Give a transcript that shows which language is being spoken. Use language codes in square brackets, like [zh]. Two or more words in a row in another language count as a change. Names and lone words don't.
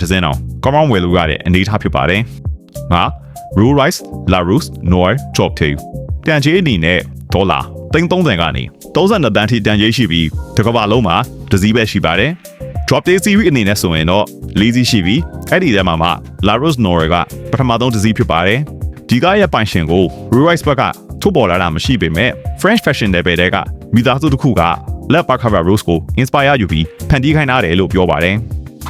[my] တစ်စင်းအောင်ကောင်းကောင်းဝယ်လို့ရတဲ့အနေအထားဖြစ်ပါတယ်။ငါ Rolls Royce Larousse Noir Top 2 တန်ကြေးအနေနဲ့ဒေါ်လာ30ကနေ32တန်းထိတန်ကြေးရှိပြီးတစ်ကမ္ဘာလုံးမှာတစ်စီးပဲရှိပါတယ်။ Drop Day Series အနေနဲ့ဆိုရင်တော့4စီးရှိပြီးအဲ့ဒီထဲမှာမှ Larousse Noir ကပထမဆုံးတစ်စီးဖြစ်ပါတယ်။ဒီကားရဲ့ပိုင်ရှင်ကို Rolls Royce ဘက်ကထုတ်ပေါ်လာတာမရှိပေမဲ့ [en] French fashion level [my] တွေကမိသားစုတစ်ခုက လက်ပါခါဗာ Rose ကို inspire ယူပြီးဖန်တီးခိုင်းထားတယ်လို့ပြောပါတယ်။